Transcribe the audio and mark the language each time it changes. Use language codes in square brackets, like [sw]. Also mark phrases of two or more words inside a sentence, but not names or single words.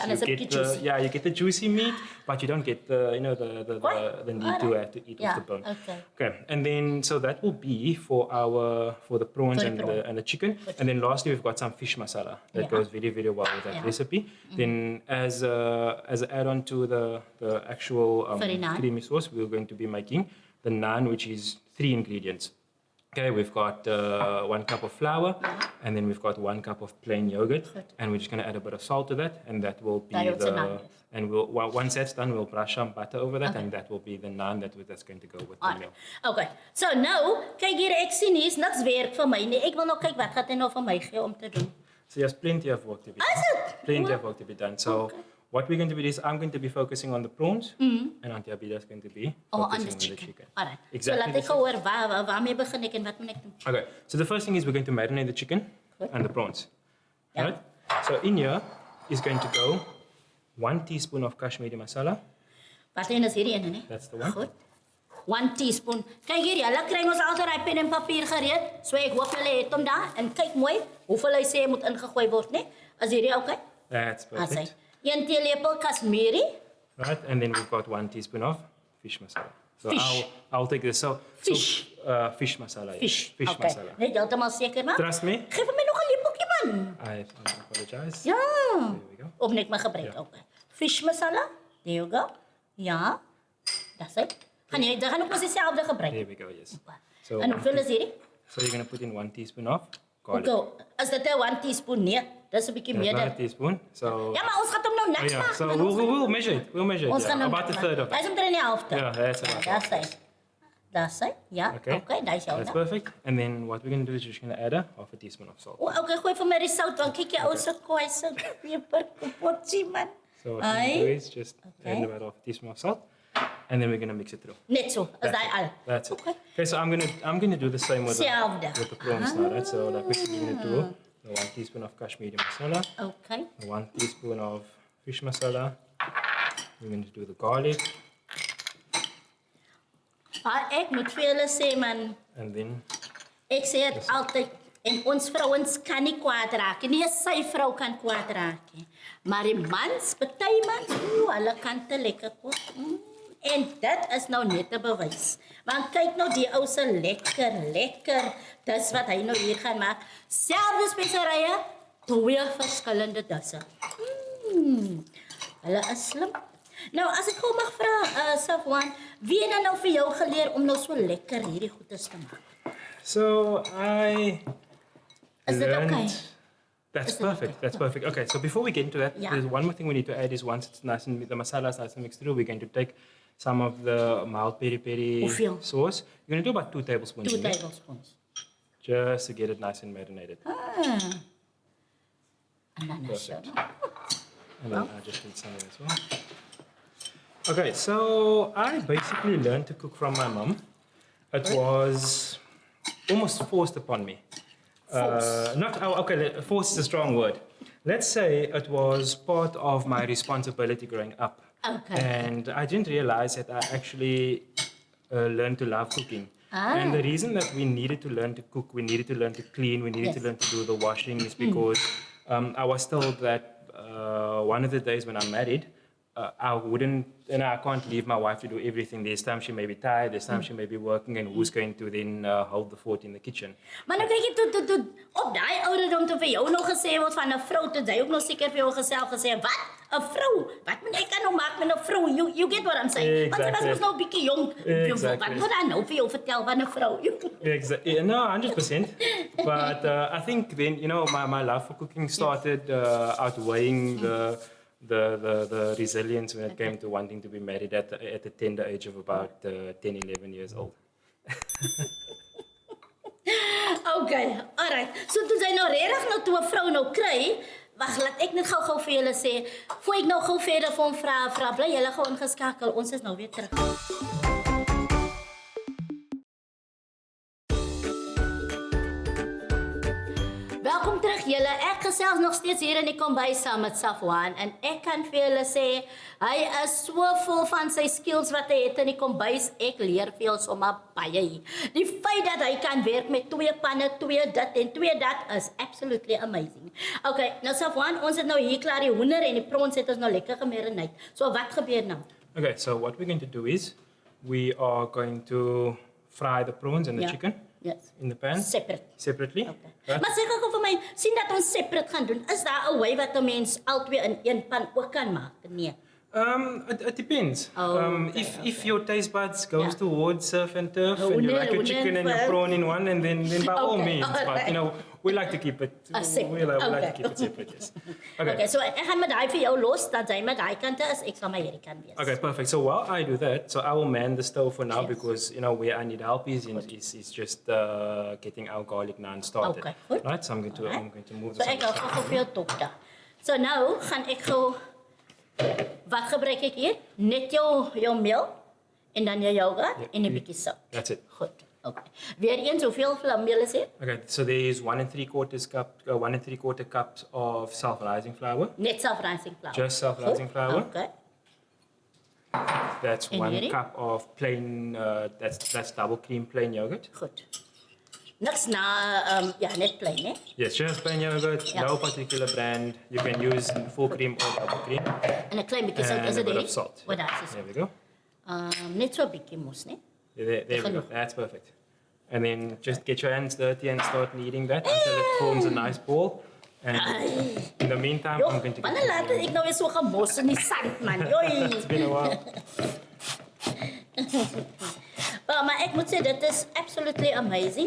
[af] Dan is het bietjie juicy. [en] You get the juicy meat, but you don't get the need to eat Yeah, off the bone. okay. And then so that will be for the prawns and the chicken. And then lastly, we've got some fish masala that goes very, very well with that recipe. Then as an add-on to the actual creamy sauce, we're going to be making the naan, which is 3 ingredients. Okay, we've got 1 cup of flour, and then we've got 1 cup of plain yogurt, and we're just going to add a bit of salt to that, and that will be and once that's done, we'll brush some butter over that, and that will be the naan that's going to go with the meal. Okay. [af] So nou, kyk hier, ek sien hier's niks werk vir my nie. Ek wil nou kyk wat gaan hy nou vir my gee om te doen. [en] So there's plenty of work to be done. Is it? Plenty of work to be done. So what we're going to be is I'm going to be focusing on the prawns, and Auntie Abidah is going to be On focusing the on chicken. the chicken. Alright. Exactly. So [af] laat ek gou hoor waarmee begin ek en wat moet ek doen? [en] Okay, so the first thing is we're going to marinate the chicken and the prawns. Yeah. Right? So in here is going to go 1 teaspoon of Kashmiri masala. [af] Wat is hierdie ene, nee? [en] That's the one. [af] Goed. 1 teaspoon. Kyk hier, julle kry ons altyd daai pen en papier gereed. So ek hoop julle het hom daar en kyk mooi hoeveel hy sê moet ingegooi word, nee? Is hierdie okay? [en] That's perfect. [af] 1 teelepel Kashmiri. [en] Right, and then we've got 1 teaspoon of fish masala. So Fish. I'll take this. Fish. Fish masala. Yes. Fish. Fish Okay. masala. [af] Net heeltemal seker maar. [en] Trust me. [af] Geef my nog 'n lepeltjie [en] I apologize. [af] Ja. [en] There we go. [af] Of net maar gebruik. Ja. [en] Okay. Fish masala. There you go. Ja. That's it. [af] Gaan jy dan gaan ook mos dieselfde gebruik. [en] There we go, yes. So, [af] en hoeveel is hierdie? [en] So you're going to put in 1 teaspoon of garlic. Okay. [af] As dit 1 teaspoon nee, dis 'n bietjie [en] That's [af] meer. [en] not a teaspoon. So [af] Ja, maar ons gaan hom nou net [en] yeah, [af] maak. [en] so [af] man. [en] we'll measure it. We'll measure it. [af] Ons gaan [en] Yeah. [af] hom [en] About a [af] net [en] third of [af] maak. [en] it. [af] Hy's omtrent die helfte. [en] Yeah, that's about That's half. it. That's it. [af] Ja. [en] Okay. [af] Okay, daai is jou. [en] That's perfect. And then what we're going to do is just going to add half a teaspoon of salt. [af] O, okay, gooi vir my die sout want kyk jy ou se kwaai se peper kapotjie man. [en] So what we're going to do is just Okay. add about half a teaspoon of salt, and then we're going to mix it through. [af] Net so, as daai al. [en] That's it. Okay. Okay, so I'm gonna do the same with [af] Selfde. [en] the prawns now, right? So like we're going to do the 1 teaspoon of Kashmiri masala, Okay. the 1 teaspoon of fish masala. We're going to do the garlic, [af] Ek moet vir julle sê man, [en] and then [af] ek sê dit altyd en ons vrouens kan nie kwaad raak nie. Nie sy vrou kan kwaad raak nie. Maar die mans, party mans, hulle kan te lekker kook. En dit is nou net 'n bewys. Want kyk nou die ou se lekker. Dis wat hy nou hier gaan maak. Selfde speserye, 2 verskillende disse. Hulle is slim. Nou as ek gou mag vra, Safwaan, wie het dan nou vir jou geleer om nou so lekker hierdie goedes te maak? [en] so I Is it learned. okay? That's Is it perfect. okay? That's perfect. Okay, so before we get into that, Yeah. there's one more thing we need to add is once it's nice and the masala is nice and mixed through, we're going to take some of the mild peri-peri [af] Hoeveel? [en] sauce. You're going to do about 2 tablespoons 2 in there, tablespoons. just to get it nice and marinated. [af] En dan is jou. [en] And then I just need some as well. Okay, so I basically learned to cook from my mom. It was almost forced upon me. Forced is a strong word. Let's say it was part of my responsibility growing up. Okay. And I didn't realize that I actually learned to love cooking. And the reason that we needed to learn to cook, we needed to learn to clean, we needed to Yes. learn to do the washing is because I was told that one of the days when I'm married, I wouldn't, I can't leave my wife to do everything. There's times she may be tired, there's times she may be working, and who's going to then hold the fort in the kitchen? [af] Maar nou kyk jy toe op daai ouderdom toe vir jou nog gesê word van 'n vrou toe jy ook nog seker vir jou geself gesê wat 'n vrou wat moet ek kan nou maak met 'n vrou [en] you get what I'm saying [af] want jy was [en] Exactly. [af] mos nou 'n bietjie jong [en] Exactly. [af] wat moet dan nou vir jou vertel van 'n vrou [en] Exactly. No, 100%. But I think then, my love for cooking started outweighing the resilience when it came to wanting to be married at the tender age of about 10, 11 years old. Okay, alright. [af] So toe sy nou regtig nou toe 'n vrou nou kry, wag, laat ek net gou vir julle sê, voor ek nou gou verder vir hom vra, bly julle gou ingeskakel. Ons is nou weer terug. Welkom terug julle. Ek gesels nog steeds hier in die kombuis saam met Safwaan en ek kan vir julle sê hy is so vol van sy skills wat hy het in die kombuis. Ek leer vir ons sommer baie hier. Die feit dat hy kan werk met 2 panne, 2 dit en 2 dat is [en] absolutely amazing. [af] Okay, nou Safwaan, ons het nou hier klaar die hoender en die prawns het ons nou lekker gemarineer. So wat gebeur nou? [en] Okay, so what we're going to do is we are going to fry the prawns and the [af] Ja. [en] chicken Yes. in the pan separately. Okay. Right? [af] Maar sê gou vir my, sien dat ons separate gaan doen. Is daar 'n way wat 'n mens albei in een pan ook kan maak? Nee. [en] It depends. Oh, If your taste buds goes Yeah. towards surf and turf, and you like your chicken and your prawn in one, and then by all Okay, means. alright. But we like to keep it. Separate. We like to Okay. keep it separate. Yes. Okay. [af] Okay, so ek gaan met daai vir jou los dat jy met daai kante is, ek sal my hierdie kant wees. [en] Okay, perfect. So while I do that, so I will man the stove for now Yes. because where I need help is just getting our garlic naan started. [af] Okay, goed. [en] Right. So I'm going to move So this. [af] ek gaan gou vir jou topta. So nou gaan ek gou wat gebruik ek hier? Net jou meel en dan jou yoghurt en 'n bietjie sout. [en] That's it. [af] Goed. Okay. Weer eens, hoeveel meel is dit? [en] Okay, so there is 1 3/4 cups of self-rising flour. [af] Net [en] self-rising flour. Just self-rising flour. Okay. That's [af] En [en] 1 [af] hierdie? [en] cup of plain. That's double cream plain yogurt. [af] Goed. Niks na ja, net plain, hè? [en] Yes, just plain yogurt. Yeah. No particular brand. You can use full cream or double cream. [af] En 'n klein bietjie sout, [en] And [af] is [en] a [af] dit [en] bit [af] hierdie? [en] of salt. [af] Wat daar is. [en] There we go. [af] Net so 'n bietjie mos, né? [en] There we go. [af] Genoeg. [en] That's perfect. And then just get your hands dirty and start kneading that until it forms a nice ball. And in the meantime, Joh, I'm going to [af] wanneer laat ek nou weer so gemors in die sand, man? Joi. [en] It's been a while. [af] Maar ek moet sê, dit is [en] absolutely amazing.